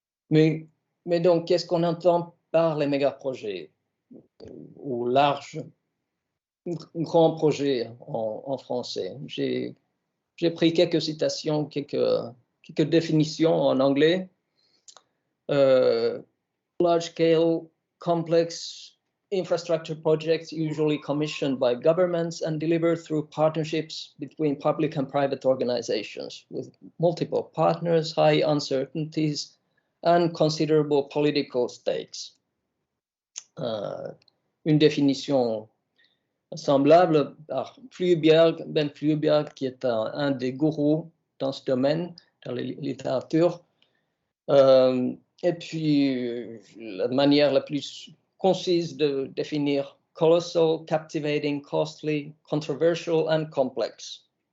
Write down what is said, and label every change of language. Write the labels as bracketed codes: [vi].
[fr] Mais donc, qu'est-ce qu'on entend par les méga-projets ou larges, grands projets en français? J'ai pris quelques citations, quelques définitions en anglais. [en] large-scale, complex infrastructure projects usually commissioned by governments and delivered through partnerships between public and private organizations with multiple partners, high uncertainties, and considerable political stakes. [fr] Une définition semblable par Ben Flueberg, qui est un des gourous dans ce domaine, dans la littérature. Et puis, la manière la plus concise de définir [en] colossal, captivating, costly, controversial and complex.